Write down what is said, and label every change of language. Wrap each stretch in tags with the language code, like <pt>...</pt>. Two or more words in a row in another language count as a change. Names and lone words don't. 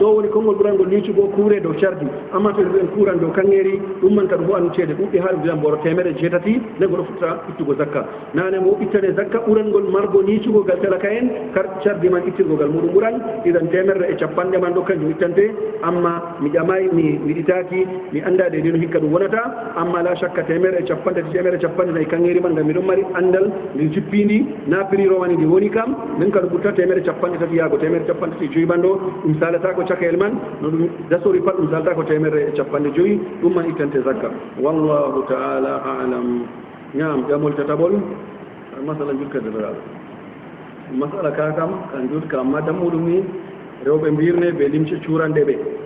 <ff>woni konngol ɓurangol niicugo kuure dow cardi amma to en kuuran dow kanŋeri ɗum man kadi bo anu ceede ɗuɗɗi ha ɗum dilan mboro temere jeetati nde goɗo fuɗta ittugo zakka nane mo ittane zakka ɓurangol margo niicugogal talaka en cardi man ittirgogal muɗum ɓuran idan temerre e capanɗe man ɗo kanjum ittante amma mi ƴamayi mi ɗitaki mi anda de no hikka ɗum wonata amma</ff> <ar>la shakka</ar> <ff>temere e capanɗe temere capanɗe nayi kanŋeri man ngam miɗon mari andal ndi jippindi na prix rowani ndi woni kam min ka ɗum ɓurta temere capanɗe tati yaago temere capanɗe tati joyi man ɗo ɗum salatako cakayel man no ɗum dasori pat ɗum salatako temere e capanɗe joyi ɗum man ittante zakka</ff> <ar>wallahu taala alam</ar> <ff>ñaam ƴamol tataɓol masala jurkaderaɗo masala ka kam kan jutka amma dammuɗum ni rewɓe mbirne ɓe limce cuurande ɓe</ff>